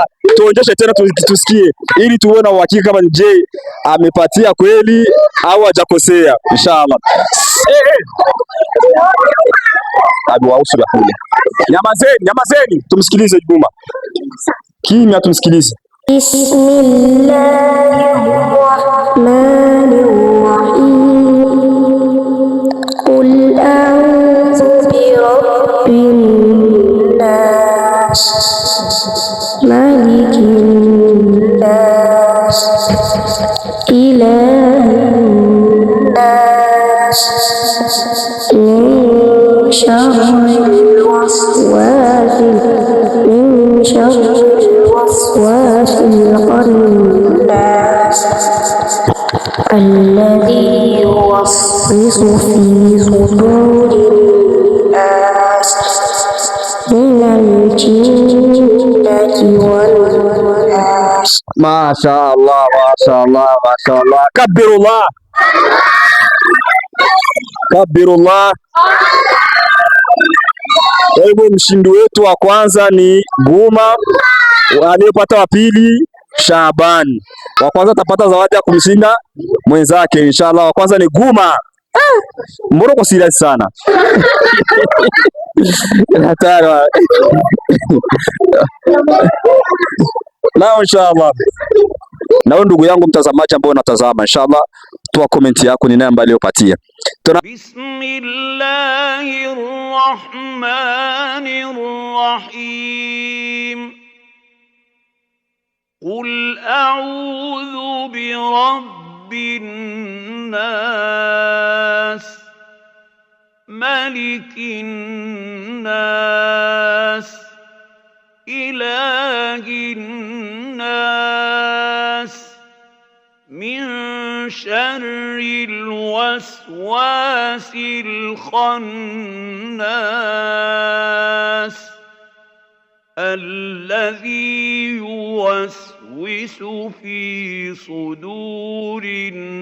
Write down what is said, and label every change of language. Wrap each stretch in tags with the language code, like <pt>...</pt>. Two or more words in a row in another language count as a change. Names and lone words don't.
<sw>Tuonjeshe tena tusikie ili tuone na uhakika kama je amepatia kweli au hajakosea inshallah. Nyamazeni tumsikilize Guma. Kimya tumsikilize.</sw> <ar>بسم الله الرحمن الرحيم. قل أعوذ برب الناس، ملك الناس, إله الناس، من شر الوسواس الخناس، الذي يوسوس في صدور الناس، من الجنة والناس. ما شاء الله. كبير الله.</ar> <sw>Kwa hivyo mshindi wetu wa kwanza ni Guma, aliyepata wa pili Shaban. Wa kwanza atapata zawadi ya kumshinda mwenzake inshallah. Wa kwanza ni Guma. Mbona uko serious sana? Hatari. Na inshallah. Na ndugu yangu mtazamaji ambao unatazama, inshallah toa comment yako ni nani ambaye aliyopatia.</sw> <ar>بسم الله الرحمن الرحيم. قل أعوذ برب الناس، ملك الناس، إله الناس، من شر الوسواس الخناس، الذي يوسوس في صدور</ar>